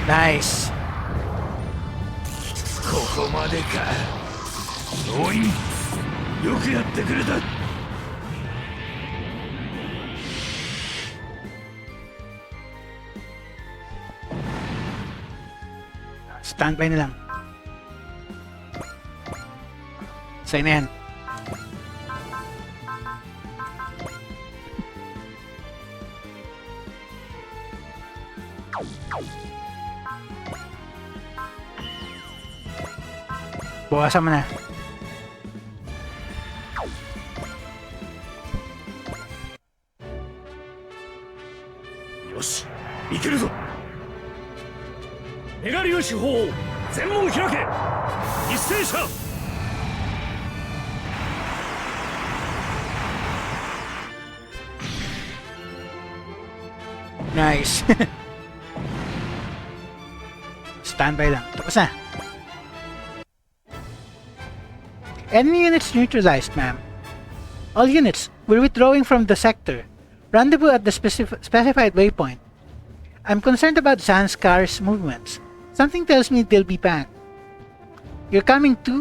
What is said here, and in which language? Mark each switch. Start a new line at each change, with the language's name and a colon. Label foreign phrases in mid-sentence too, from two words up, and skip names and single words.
English: Nice.
Japanese: ここまでか。おい、よくやってくれた。
Filipino: Standby na lang. Sa'yo na yan. Bawasan mo na.
Japanese: Yoshi, いけるぞ。メガ粒子砲全門開け。一斉射。
Filipino: Nice. Standby lang. Tapos na.
English: Enemy units neutralized, ma'am. All units, we're withdrawing from the sector. Rendezvous at the specified waypoint. I'm concerned about Zanskar's movements. Something tells me they'll be back. You're coming too?